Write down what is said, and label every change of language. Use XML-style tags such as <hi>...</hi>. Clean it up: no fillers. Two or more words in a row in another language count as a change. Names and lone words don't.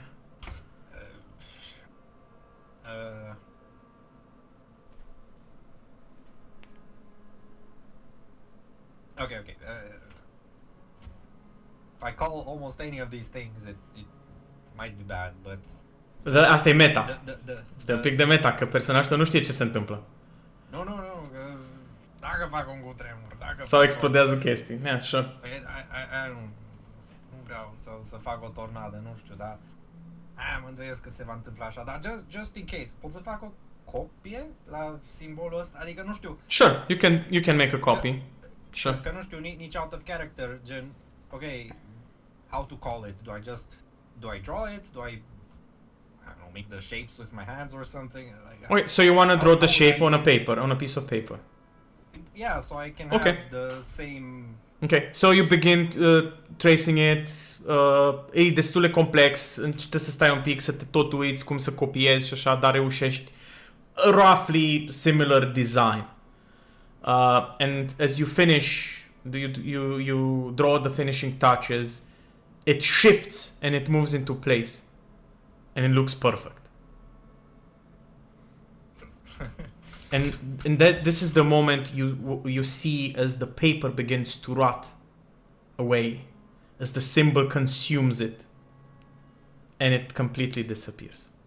<en>Okay. If I call almost any of these things, it might be bad, but</en> <ro>Asta e meta.</ro> <en>the</en> <ro>Asta e un pic de meta, că personajul nu știe ce se întâmplă. Nu, dacă fac un cutremur, dacă Sau fac explodează chestii.</ro> <en>Yeah, sure.</en> <ro>Păi, nu vreau să fac o tornadă, nu știu, dar mă îndoiesc că se va întâmpla așa, dar</ro> <en>just in case,</en> <ro>pot să fac o copie la simbolul ăsta, adică nu știu,</ro> <en>Sure, you can make a copy. Sure.</en> <ro>că nu știu nici</ro> <en>out of character, gen, ok, how to call it, do I draw it, do I don't know, make the shapes with my hands or something, like, Okay, so you want to draw the how shape I- on a paper, on a piece of paper. yeah, so I can Okay. have the same. Okay, so you begin tracing it.</en> <ro>E destul de complex, trebuie să stai un pic, să te tot uiți cum să copiezi și așa, dar reușești</ro> <en>roughly similar design. And as you finish, you draw the finishing touches, it shifts and it moves into place. And it looks perfect. And this is the moment you see as the paper begins to rot away, as the symbol consumes it, and it completely disappears.</en>